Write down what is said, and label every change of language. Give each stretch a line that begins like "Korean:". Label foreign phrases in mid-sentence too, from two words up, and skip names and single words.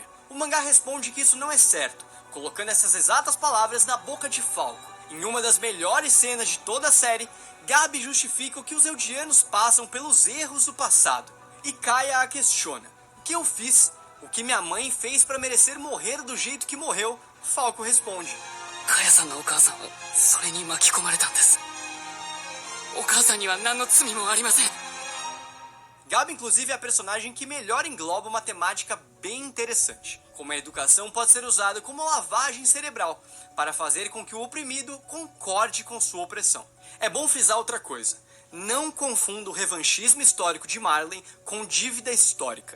Portuguese: O mangá responde que isso não é certo, colocando essas exatas palavras na boca de Falco. Em uma das melhores cenas de toda a série, Gabi justifica o que os eldianos passam pelos erros do passado. E Kaia a questiona: o que eu fiz? O que minha mãe fez para merecer morrer do jeito que morreu? Falco responde:
Japanese: カヤさんのお母さんはそれに巻き込まれたんです. お母さんには何の罪もありません.
Portuguese: Gabi, inclusive, é a personagem que melhor engloba uma temática bem interessante. Como a educação pode ser usada como lavagem cerebral, para fazer com que o oprimido concorde com sua opressão. É bom frisar outra coisa: não confunda o revanchismo histórico de Marley com dívida histórica.